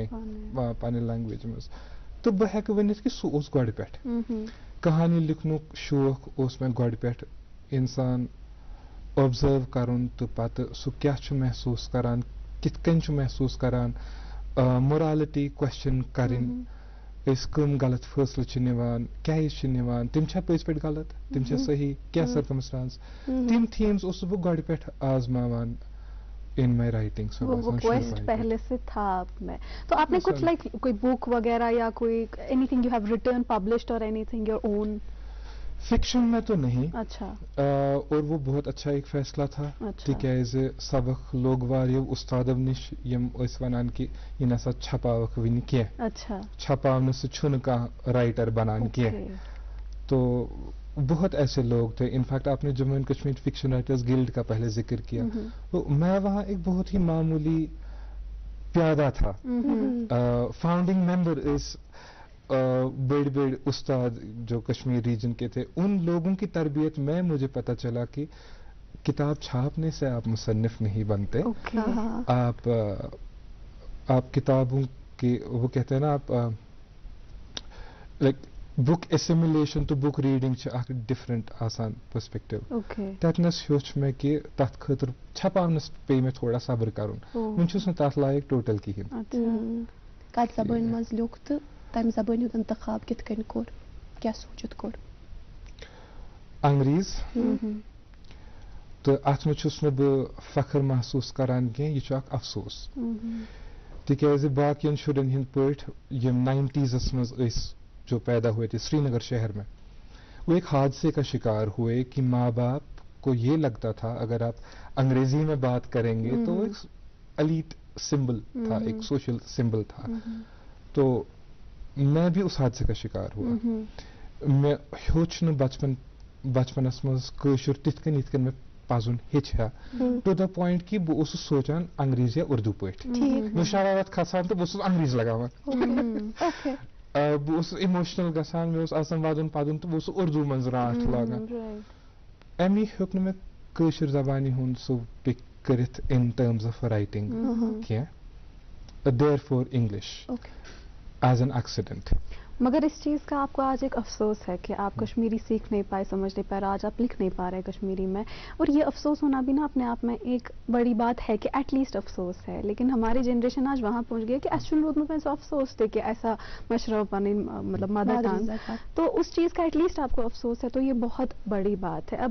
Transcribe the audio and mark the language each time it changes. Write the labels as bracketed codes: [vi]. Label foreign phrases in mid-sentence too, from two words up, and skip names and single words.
[ks] پننہِ لینگویج منٛز تہٕ بہٕ ہٮ۪کہٕ ؤنِتھ کہِ سُہ اوس گۄڈٕ پٮ۪ٹھ کہانی لیکھنُک شوق اوس مےٚ گۄڈٕ پٮ۪ٹھ اِنسان اوبزٲرو کرُن تہٕ پتہٕ سُہ کیٛاہ چھُ محسوٗس کران کِتھ کٔنۍ چھُ محسوٗس کران مورالٹی کوسچن کرٕنۍ أسۍ کٕم غلط فٲصلہٕ چھِ نِوان کیٛازِ چھِ نِوان تِم چھا پٔزۍ پٲٹھۍ غلط تِم چھا صحیح کیٛاہ سرکمسٹانس تِم تھیمز اوسُس بہٕ گۄڈٕ پٮ۪ٹھ آزماوان [en] in my writing so [ur] وہ quest پہلے سے تھا آپ میں تو آپ نے کچھ لائک کوئی بک وغیرہ یا کوئی [en] anything you have written published or anything your own [ur] فکشن میں تو نہیں اچھا اور وہ بہت اچھا ایک فیصلہ تھا [ks] تِکیٛازِ سبق لوگ واریاہو اُستادو نِش یِم ٲسۍ وَنان کہِ یہِ نسا چھپاوکھ وٕنہِ کینٛہہ [ur] اچھا [ks] چھپاونہٕ سۭتۍ چھُنہٕ کانٛہہ رائٹر بنان کینٛہہ [ur] تو بہت ایسے لوگ تھے انفیکٹ آپ نے جموں اینڈ کشمیر فکشن رائٹرز گلڈ کا پہلے ذکر کیا تو میں وہاں ایک بہت ہی معمولی پیادہ تھا [en] founding member [ur] اس بڑے بڑے استاد جو کشمیر ریجن کے تھے ان لوگوں کی تربیت میں مجھے پتہ چلا کہ کتاب چھاپنے سے آپ مصنف نہیں بنتے آپ کتابوں کے وہ کہتے ہیں نا آپ [en] like book assimilation [ur] تو [en] book reading [ks] چھِ اکھ ڈفرنٹ آسان پٔرسپیکٹِو تتنس ہیوٚچھ مےٚ کہِ تتھ خٲطرٕ چھپاونس پیٚیہِ مےٚ تھوڑا صبر کرُن وۄنۍ چھُس نہٕ تتھ لایق ٹوٹل کِہیٖنۍ کتھ زبٲنۍ منٛز لیوٚکھ تہٕ تمہِ زبٲنۍ ہُنٛد انتخاب کِتھ کٔنۍ کوٚر کیٛاہ سوٗنٛچِتھ کوٚر انگریز تہٕ اتھ منٛز چھُس نہٕ بہٕ فخر محسوٗس کران کینٛہہ یہِ چھُ اکھ افسوس تِکیٛازِ باقین شُرٮ۪ن ہٕنٛدۍ پٲٹھۍ یِم 90s منٛز ٲسۍ جو [ur] پیدا ہوئے تھے سری نگر شہر میں وہ ایک حادثے کا شکار ہوئے کہ ماں باپ کو یہ لگتا تھا اگر آپ انگریزی میں بات کریں گے تو ایک [en] elite symbol [ur] تھا ایک [en] social symbol [ur] تھا تو میں بھی اس حادثے کا شکار ہوا [ks] میں ہیوٚچھ نہٕ بچپنس منٛز کٲشُر تِتھ کٔنۍ یِتھ کٔنۍ مےٚ پزُن ہیٚچھِ ہا [en] to the point [ks] کہِ بہٕ اوسُس سونچان انگریزی یا اردو پٲٹھۍ مےٚ شرارت کھسان تہٕ بہٕ اوسُس انگریز لگاوان بہٕ اوسُس اِموشنل گژھان مےٚ اوس آسان وَدُن پَدُن تہٕ بہٕ اوسُس اُردو منٛز راتھ لاگان اَمی ہیوٚک نہٕ مےٚ کٲشِر زبانہِ ہُنٛد سُہ پِک کٔرِتھ [en] in terms of writing [ks] کینٛہہ [en] therefore English is an accident. [ur] مگر اس چیز کا آپ کو آج ایک افسوس ہے کہ آپ کشمیری سیکھ نہیں پائے, سمجھ نہیں پائے, آج آپ لکھ نہیں پا رہے کشمیری میں, اور یہ افسوس ہونا بھی نا اپنے آپ میں ایک بڑی بات ہے کہ [en] at least [ur] افسوس ہے. لیکن ہماری جنریشن آج وہاں پہنچ گئی کہ ایسا روز میں سو افسوس تھے کہ ایسا مشرف پانی مطلب [en] mother tongue, [ur] تو اس چیز کا [en] at least [ur] آپ کو افسوس ہے, تو یہ بہت بڑی بات ہے.